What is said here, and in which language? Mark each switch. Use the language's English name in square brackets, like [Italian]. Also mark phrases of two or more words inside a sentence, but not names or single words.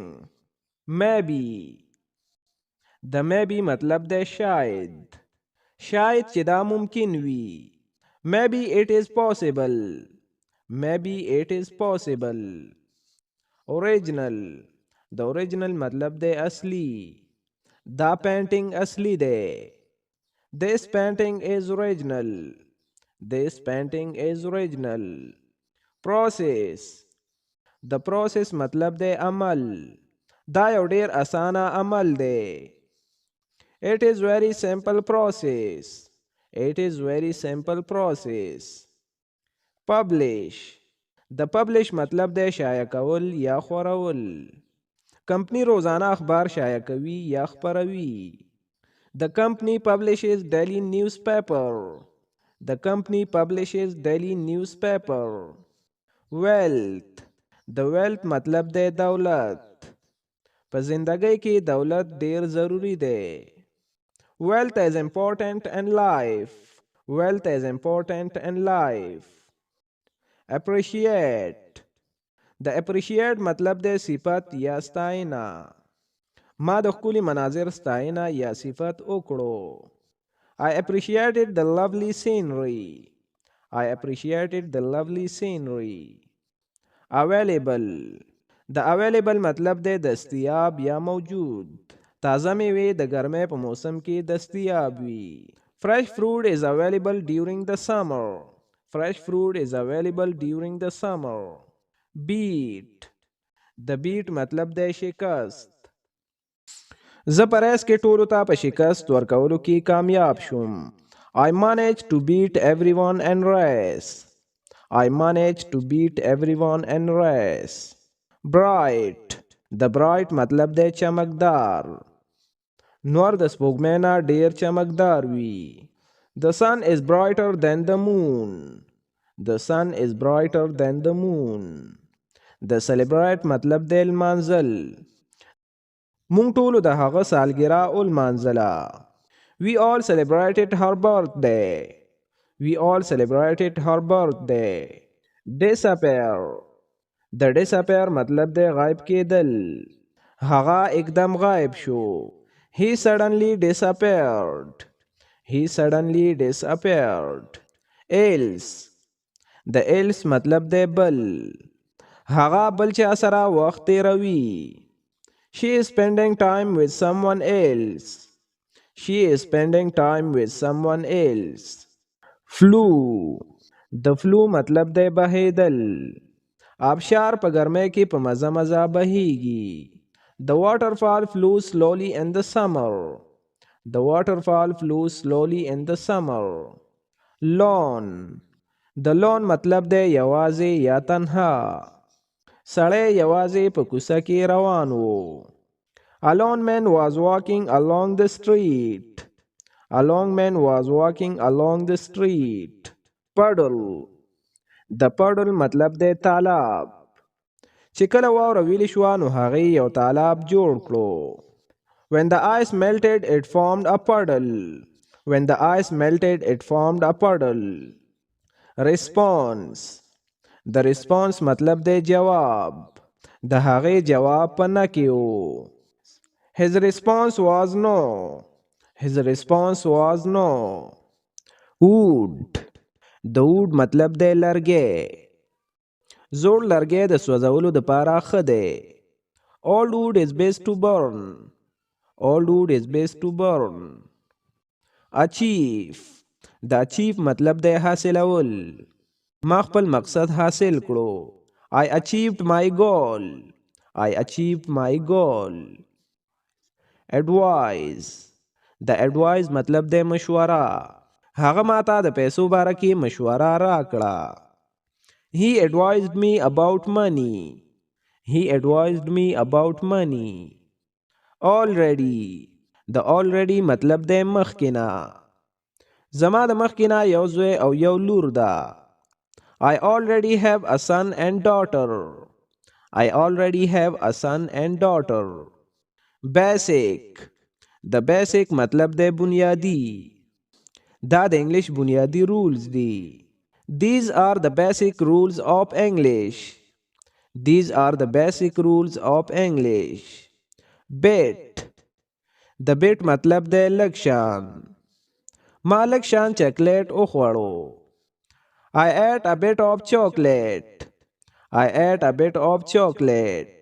[Pashto] Maybe. د maybe مطلب دی شاید. شاید چې دا ممکن وي. [English] Maybe it is possible. Maybe it is possible. Original. [Pashto] د original مطلب دی اصلي. دا پینټینګ اصلي دی. [English] This painting is original. This painting is original. [Pashto] Process. د process مطلب دی عمل. دا یو ډیر اسانه عمل دی. [English] It is very simple process. It is very simple process. Publish. [Pashto] د publish مطلب دی شایع کول یا خورول. کمپنی روزانه اخبار شایع کوي یا خپروي. [English] The company publishes daily newspaper. The company publishes daily newspaper. [Pashto] Wealth. د wealth مطلب دی دولت. په زندګۍ کې دولت ډیر ضروری دی. [English] Wealth is important in life. Wealth is important in life. [Pashto] Appreciate. د appreciate مطلب دی صفت یا ستاینه. ما د ښکلي مناظر ستاینه یا صفت وکړو. [English] I appreciated the lovely scenery. I appreciated the lovely scenery. [Pashto] Available. د available مطلب دی دستیاب یا موجود. تازه میوې د ګرمۍ په موسم کې دستیاب وي. [English] Fresh fruit is available during the summer. Fresh fruit is available during the summer. Beat. [Pashto] د beat مطلب دی شکست. زه په ریس کې ټولو ته په شکست ورکولو کې کامیاب شوم. [English] I managed to beat everyone in race. I managed to beat everyone in race. Bright. [Pashto] د bright مطلب دی چمکدار. نور د سپوږمۍ نه ډیر چمکدار وي. [English] The sun is brighter than the moon. The sun is brighter than the moon. [Pashto] د celebrate مطلب دی لمانځل. مونږ ټولو د هغه سالګرا ولمانځله. [English] We all celebrated her birthday. We all celebrated her birthday. Disappear. [Pashto] د disappear مطلب دی غایب کېدل. هغه اکدم غایب شو. [English] He suddenly disappeared. He suddenly disappeared. [Pashto] Else. د else مطلب دی بل. هغه بل چا سره وخت تیروي. [English] She is spending time with someone else. She is spending time with someone else. Flu. [Pashto] د flu مطلب دی بهیدل. آبشار په ګرمۍ کې په مزه مزه بهیږي. [English] The waterfall flew slowly in the summer. The waterfall flew slowly in the summer. Lone. [Pashto] د lone مطلب دی یوازې یا تنها. سړی یوازې په کوڅه کې روان و. [English] A lone man was walking along the street. A lone man was walking along the street. Puddle. [Pashto] د puddle مطلب دی تالاب. چې کله واوره ویلې شوه نو هغې یو تالاب جوړ کړو. [English] When the ice melted it formed a puddle. When the ice melted it formed a puddle. [Pashto] Response. د response مطلب دی جواب. د هغې جواب په نه کې و. [English] His response was no. His response was no. Wood. [Pashto] د wood مطلب دی لرګی. زوړ لرګی د سوځولو دپاره ښه دی. [English] Old wood is best to burn. Old wood is best to burn. [Pashto] Achieve. د achieve مطلب دی حاصلول. ما خپل مقصد حاصل کړو. [English] I achieved my goal. I achieved my goal. Advise. [Pashto] د advise مطلب دی مشوره. هغه ماته د پیسو باره کې مشوره راکړه. [English] He advised me about money. He advised me about money. Already. [Pashto] د already مطلب دی مخکینه. زما د مخکینه یو زوی او یو لور ده. [English] I already have a son and daughter. I already have a son and daughter. [Pashto] Basic. د basic مطلب دی بنیادی. دا د انګلیش بنیادی رولز دي. [English] These are the basic rules of English. These are the basic rules of English. [Pashto] Bit. د bit مطلب دی لږ شان. ما لږ شان چاکلیټ وخوړو. [English] I ate a bit of chocolate. I ate a bit of chocolate.